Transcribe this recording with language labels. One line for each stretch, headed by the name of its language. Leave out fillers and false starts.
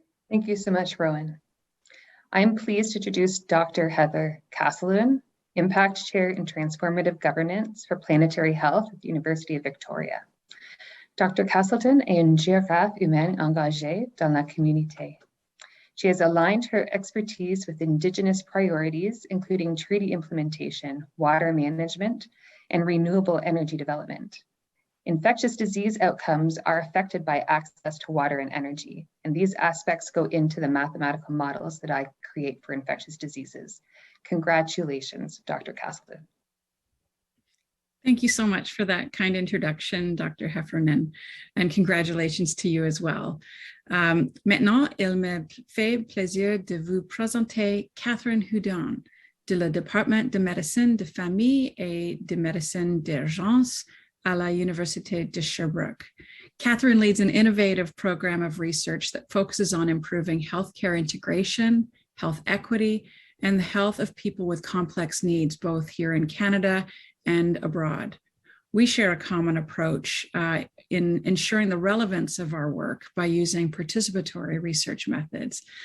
English: Thank you so much, Rowan. I'm pleased to introduce Dr. Heather Castleton, Impact Chair in Transformative Governance for Planetary Health at the University of Victoria. Dr.
French: Castleton est une géographe humaine engagée dans la communauté.
English: She has aligned her expertise with Indigenous priorities, including treaty implementation, water management, and renewable energy development. Infectious disease outcomes are affected by access to water and energy, and these aspects go into the mathematical models that I create for infectious diseases. Congratulations, Dr. Castleton. Thank you so much for that kind introduction, Dr. Heffernan, and congratulations to you as well.
French: Maintenant, il me fait plaisir de vous présenter Catherine Houdon, de le département de médecine de famille et de médecine d'urgence à la Université de Sherbrooke.
English: Catherine leads an innovative program of research that focuses on improving healthcare integration, health equity, and the health of people with complex needs, both here in Canada and abroad. We share a common approach in ensuring the relevance of our work by using participatory research methods.